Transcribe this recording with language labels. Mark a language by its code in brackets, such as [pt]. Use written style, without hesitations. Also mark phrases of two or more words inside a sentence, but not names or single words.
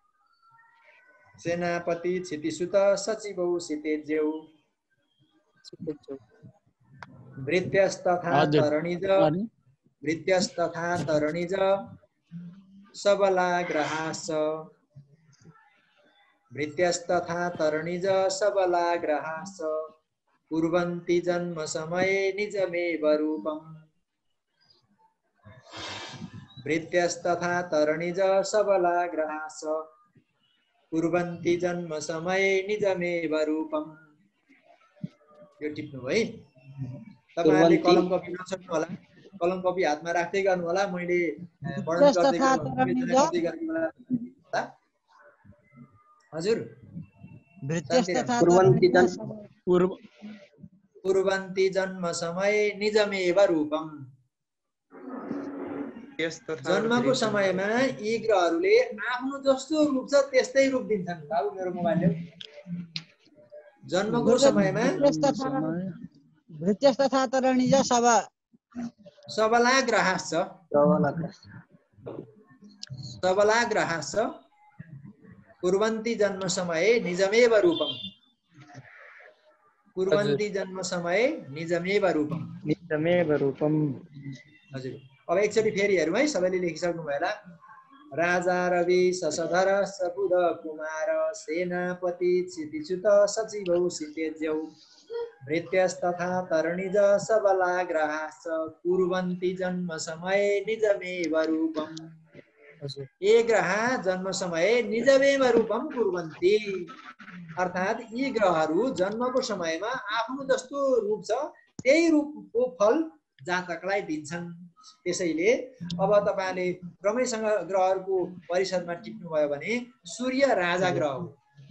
[sa] सेनापति क्षितिसुत सचिवौ सितेज्यौ भृत्यस्तथा तरणिज सबलाग्रहाश्च कुर्वन्ति जन्म समये निजमेव रूपम्। भृत्यस्तथा तरणिज सबलाग्रहाश्च कुर्वन्ति जन्म समये निजमेव रूपम्। [ne] यो टिप्नु है। तपाईहरुले कलम कपी नछोड्नु होला, कलम कपी हातमा राख्दै गर्नु होला। मैले वर्णन गर्दै गर्नु होला। [sa] हजुर कुर्वन्ति जन्म समय निजमेव रूपम। [ne] जन्मको समयमा यी ग्रहहरूले आफ्नो जस्तो रूप छ त्यस्तै रूप दिन्छन्। बाबु मेरो मोबाइल जन्मको समयमा [sa] भृत्यस्तथा तरणिज सबलाग्रहाश्च कुर्वन्ति जन्म समय निजमेव रूपम। कुर्वन्ति जन्म समय निजमेव रूपम। [ne] हजुर अब एकचोटि फेरि हेरौँ है, सबैले लेखिसक्नु भयो होला। [sa] राजा रवि शशधर बुध कुमार सेनापति क्षितिसुत सचिवौ सितेज्यौ भृत्यस्तथा तरणिज सबलाग्रहाश्च कुर्वन्ति जन्म समय निजमेव रूपम। ये ग्रह जन्म समय निजमेव रूपम कुर्वन्ति, [ne] अर्थात् यी ग्रहहरू जन्मको समयमा आफ्नो जस्तो रूप छ त्यही रूपको फल जातकलाई दिन्छन्। त्यसैले अब तपाईले क्रमैसँग ग्रहहरूको परिषदमा टिप्नु भयो भने सूर्य राजा ग्रह हो।